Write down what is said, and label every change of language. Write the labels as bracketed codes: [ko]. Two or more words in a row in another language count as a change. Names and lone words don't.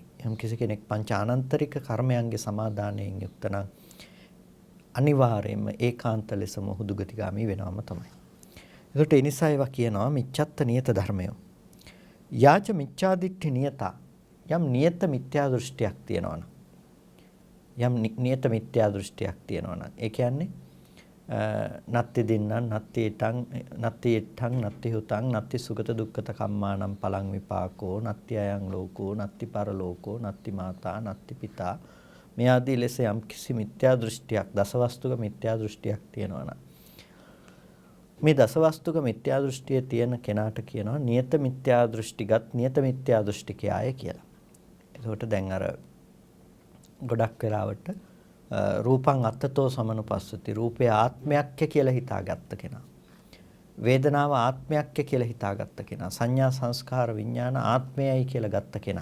[si] යම් කිසි කෙනෙක් පංචානන්තරික කර්මයන්ගේ සමාදානයෙන් යුක්ත නම් අනිවාර්යයෙන්ම ඒකාන්ත ලෙසම දුගතිගාමී වෙනවම තමයි. ඒකට ඒ නිසා ඒවා කියනවා [pi] මිච්ඡත්ත නියත [si] ධර්මය. [pi] යාච මිච්ඡාදිට්ඨි නියතා, [si] යම් නියත මිත්‍යා දෘෂ්ටියක් තියෙනවනම්, යම් නියත මිත්‍යා දෘෂ්ටියක් තියෙනවනම් ඒ කියන්නේ [pi] නත්ති දින්නම් නත්ති ඊටං නත්ති හුතං නත්ති සුගත දුක්ඛත කම්මානම් පලං විපාකෝ නත්ති අයං ලෝකෝ නත්ති පරලෝකෝ නත්ති මාතා නත්ති පිතා, [si] මේ ආදී ලෙස යම් කිසි මිත්‍යා දෘෂ්ටියක්, දසවස්තුක මිත්‍යා දෘෂ්ටියක් තියෙනවා නම් මේ දසවස්තුක මිත්‍යා දෘෂ්ටියේ තියෙන කෙනාට කියනවා නියත මිත්‍යා දෘෂ්ටිගත් නියත මිත්‍යා දෘෂ්ටිකයාය කියලා. එතකොට දැන් අර ගොඩක් වෙලාවට [pi] රූපං අත්තතෝ සමනුපස්සති, [si] රූපය ආත්මයක් කියලා හිතාගත්ත කෙනා, වේදනාව ආත්මයක් කියලා හිතාගත්ත කෙනා, සංඥා සංස්කාර විඥාන ආත්මයයි කියලා ගත්ත කෙනා.